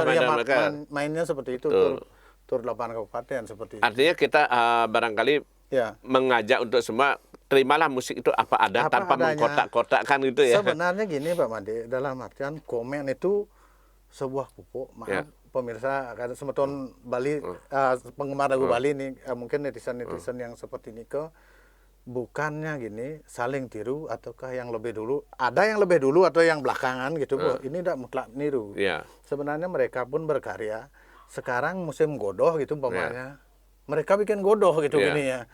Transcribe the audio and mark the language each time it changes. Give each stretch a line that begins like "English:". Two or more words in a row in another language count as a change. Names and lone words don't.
Indonesian: mainnya seperti itu. Tur 8 kabupaten seperti itu. Artinya kita barangkali mengajak untuk semua terimalah musik itu apa ada tanpa mengkotak-kotakkan gitu ya. Sebenarnya gini Pak Made, dalam artian komen itu sebuah pupuk. Maaf pemirsa, karena semeton Bali, penggemar lagu Bali nih, mungkin netizen-netizen yang seperti ini bukannya gini saling tiru ataukah yang lebih dulu, ada yang lebih dulu atau yang belakangan gitu, ini tidak mutlak niru. Sebenarnya mereka pun berkarya. Sekarang musim godoh gitu umpamanya, mereka bikin godoh gitu gini ya.